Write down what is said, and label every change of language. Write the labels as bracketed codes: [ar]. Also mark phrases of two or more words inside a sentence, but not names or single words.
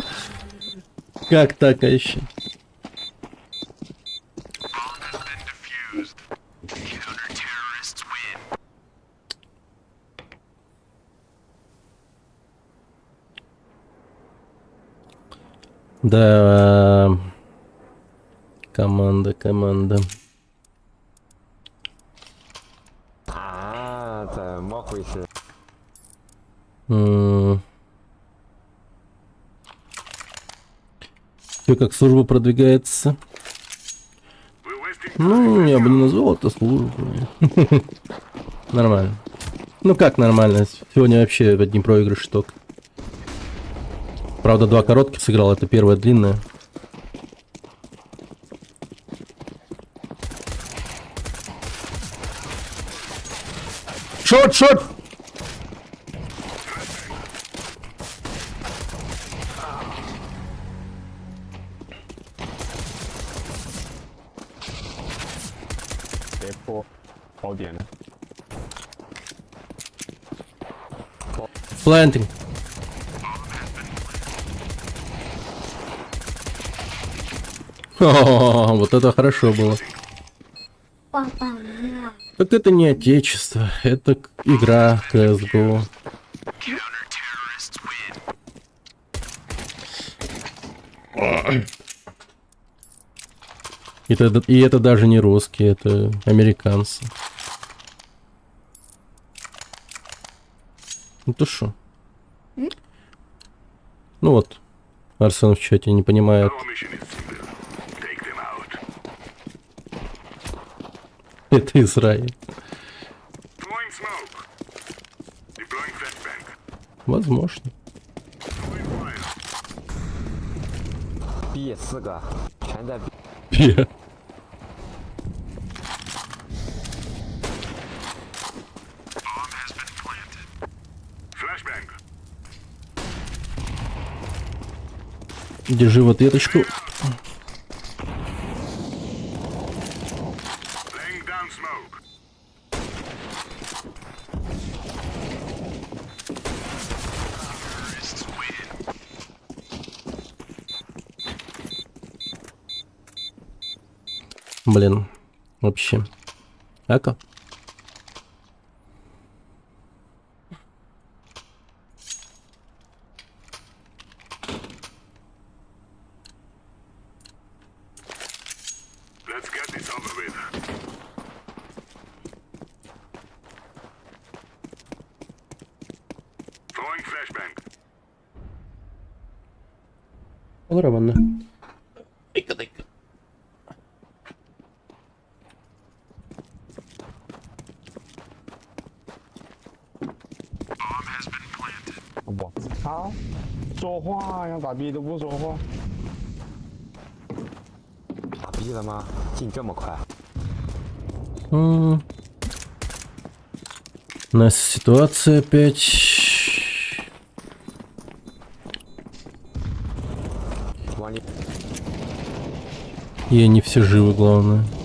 [ru] Как так вообще? Да. Команда. [zh] 啊，怎么回事？ [ru] Все как служба продвигается. [en] We're wasting [ru] Ну, я бы не назвал это службой. Нормально. Ну как нормально? Сегодня вообще одни проигрыши только. Правда, 2 коротких сыграл, это первая длинная. Шот! 别播，好点了。 [en] Planting. [ru] О, вот это хорошо было. Папа, на. Так это не отечество, это игра CSGO. И это даже не русские, это американцы. Ну то шо? Ну вот, Арсен в чате не понимает. [en] Our mission is simple. Take them out. [ru] Это Израиль. [en] Throwing smoke. Deploying flashbang. [ru] Возможно. [en] Throwing fire. [zh] B 4个，全在 B。 [en] Flashbang. [ru] Держи в ответочку. [en] Laying down smoke. [ru] Блин, вообще. Ака? [en] Let's get this over with. Throwing flashbang. [ru] Нормально. [en] Bomb has been planted. [zh] 我操！说话呀，打 B 都不说话。打 B 了吗？进这么快？ [ru] У нас ситуация опять. Вали. И они все живы, главное.